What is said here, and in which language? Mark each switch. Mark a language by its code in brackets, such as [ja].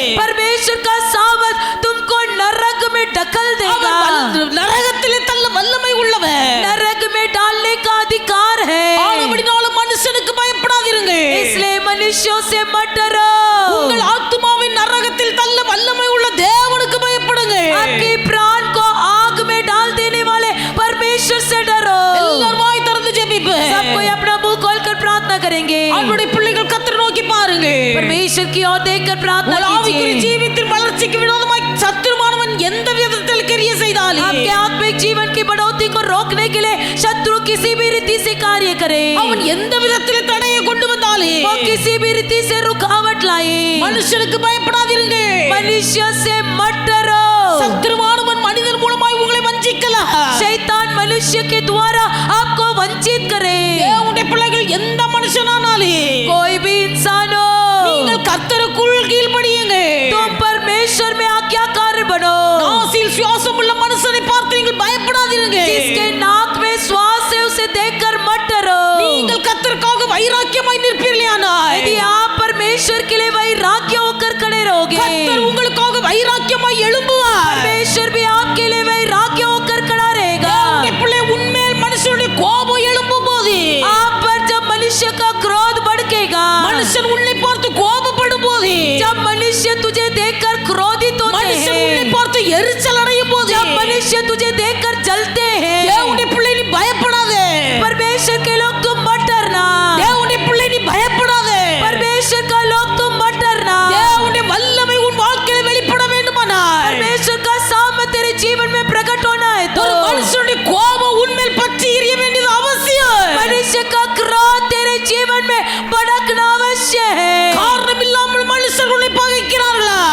[hi] परमेश्वर का सामर्थ तुमको नरक में ढकल देगा. [ta] அவர் நரகத்திலே தள்ள வல்லமை உள்ளவர். [hi] नरक में डालने का अधिकार है. [ta] ஆனபடினாலும் மனுஷனுக்கு பயப்படாதிருங்க. [hi] इसलिए मनुष्यों से मत डरो. [ta] உங்கள் ஆத்துமாவை நரகத்தில் தள்ள வல்லமை உள்ள தேவனுக்கு பயப்படுங்க. [hi] आपके प्राण को आग में डाल देने वाले परमेश्वर से डरो. [ta] எல்லாரும் வாய் திறந்து ஜெபிப்போம். [hi] सब कोई अपना मुंह खोलकर प्रार्थना करेंगे. [ta] அவருடைய பிள்ளைகள் கர்த்தரை நோக்கி பாருங்க. [hi] परमेश्वर की ओर देखकर प्रार्थना [ta] உங்கள் ஆவிக்குரிய [hi] कीजिए. [ta] ஜீவியத்தின் வளர்ச்சிக்கு விரோதமாய் சத்துருவானவன் எந்த விதத்தில் கிரியை செய்தாலும், [hi] आपके आत्मिक जीवन की बढ़ोतरी को रोकने के लिए शत्रु किसी भी रीति से कार्य करे, [ta] அவன் எந்த விதத்தில் தடையை கொண்டு வந்தாலும், [hi] वो किसी भी रीति से रुकावट लाए, [ta] மனுஷனுக்கு பயப்படாதிருங்க. [hi] मनुष्य से मत डरो. [ta] சத்துருவானவன் மனிதன் மூலமாய் உங்களை வஞ்சிக்கலாம். [hi] शैतान मनुष्य के द्वारा आपको वंचित करे. [ta] தேவனுடைய பிள்ளைகள் எந்த மனுஷனானாலும் [hi] कोई भी इंसान हो, [ta] நீங்கள் கர்த்தருக்குள் கீழ்ப்படியுங்க. [hi] तुम परमेश्वर में आज्ञाकारी बनो. [ta] நாசில் சுவாசம் உள்ள மனுஷனை பார்த்து நீங்கள் பயப்படாதிருங்க. [hi] जिसके नाक में श्वास है उसे देखकर मत डरो. [ta] நீங்கள் கர்த்தருக்காக வைராக்கியமாய் நிற்பீர்களானால், [hi] यदि आप परमेश्वर के लिए वैराग्य होकर खड़े रहोगे, [ta] கர்த்தர் உங்களுக்காக வைராக்கியமாய் எழும்புவார். [hi] परमेश्वर भी आपके लिए वैराग्य होकर खड़ा रहेगा. [ta] தேவனுடைய பிள்ளை, உன்மேல் மனுஷனுடைய கோபம் எழும்பும் போது, [hi] आप पर जब मनुष्य का क्रोध भड़केगा, [ta] மனுஷன் உன்னை பார்த்து கோபப்படும் போது, [hi] जब मनुष्य तुझे देखकर क्रोधित होते [ta] மனுஷன் உன்னை [hi] हैं, [ta] பார்த்து எரிச்சல் அடையும் போது, [hi] जब मनुष्य तुझे देखकर जलते हैं, [ta] தேவனுடைய பிள்ளை நீ பயப்படாதே. [hi] परमेश्वर के लोग तुम मत डरना. [ta] தேவனுடைய பிள்ளை நீ பயப்படாதே. [hi] परमेश्वर का लोग तुम मत डरना. [ta] தேவனுடைய வல்லமை உன் வாழ்க்கையில் வெளிப்பட வேண்டுமானால், [hi] परमेश्वर का सामर्थ्य तेरे जीवन में प्रकट होना है तो [ta] ஒரு மனுஷனுடைய கோபம் உன்மேல் பற்றி எரிய வேண்டியது அவசியம். [hi] मनुष्य का क्रोध तेरे जीवन में भड़कना अवश्य है. [ta] காரணம் இல்லாமல் மனுஷர் உன்னை பகைக்கிறார்களா?